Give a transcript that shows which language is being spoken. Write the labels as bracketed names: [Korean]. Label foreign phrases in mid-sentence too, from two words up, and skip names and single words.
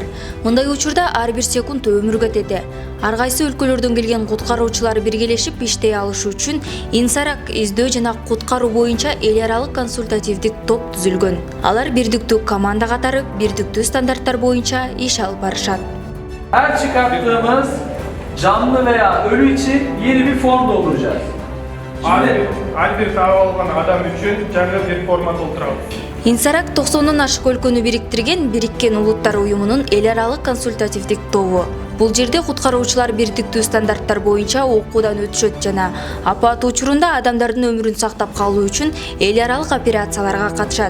[Kyrgyz] Мындай учурда ар бир секунд өмүр кетеди. Ар кайсы өлкөлөрдөн келген куткаруучулар биргелешип иштей алышы үчүн Инсарак издөө жана куткаруу боюнча эл аралык консультативдик топ түзүлгөн. Алар бирдиктүү команда катары бирдиктүү стандарттар боюнча иш алып барышат. [Turkish] Her çıkarttığımız canlı veya ölü için yeni bir form dolduracağız. [Kyrgyz] Ар бир таап алган адам үчүн жаңы бир форма толтурабыз. Инсарак 90-дон ашык өлкөнү бириктирген Бириккен Улуттар уюмунун эл аралык консультативдик тобу. Бул жерде куткаруучулар бирдиктүү стандарттар боюнча окуудан өтүшөт жана апат учурунда адамдардын өмүрүн сактап калуу үчүн эл аралык операцияларга катышат.